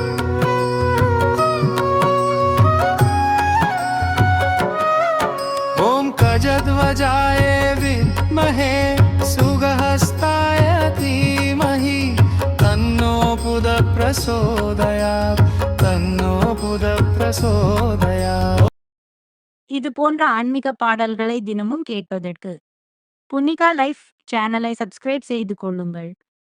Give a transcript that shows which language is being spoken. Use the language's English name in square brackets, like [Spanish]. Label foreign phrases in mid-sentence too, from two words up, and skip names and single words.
[Sanskrit] ॐ गजध्वजाय विद्महे सुगहस्ताय धीमहि तन्नो बुधः प्रचोदयात् तन्नो बुधः प्रचोदयात् [Tamil] இது போன்ற ஆன்மீக பாடல்களை தினமும் கேட்பதற்கு புனிகா லைஃப் சேனலை சப்ஸ்கிரைப் செய்து கொள்ளுங்கள்.